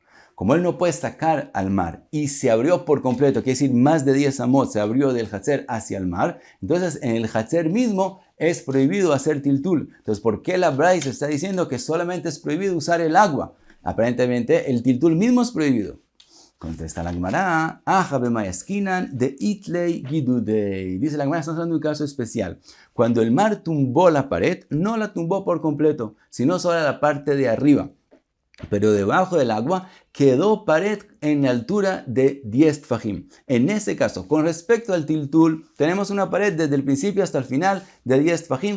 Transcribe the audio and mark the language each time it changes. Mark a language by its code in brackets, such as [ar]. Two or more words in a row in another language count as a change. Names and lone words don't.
[es] Como él no puede sacar al mar y se abrió por completo, quiere decir más de 10 amot se abrió del Hatzer hacia el mar, entonces en el Hatzer mismo es prohibido hacer tiltul. Entonces, ¿por qué la braita está diciendo que solamente es prohibido usar el agua? Aparentemente el tiltul mismo es prohibido. Contesta la Gemara, [arc] הכא במאי עסקינן ד איתלי גידודי. [es] Dice la Gemara, estamos hablando de un caso especial. Cuando el mar tumbó la pared, no la tumbó por completo, sino solo la parte de arriba. pero debajo del agua quedó pared en la altura de 10 tfajim. En ese caso, con respecto al tiltul, tenemos una pared desde el principio hasta el final de 10 tfajim.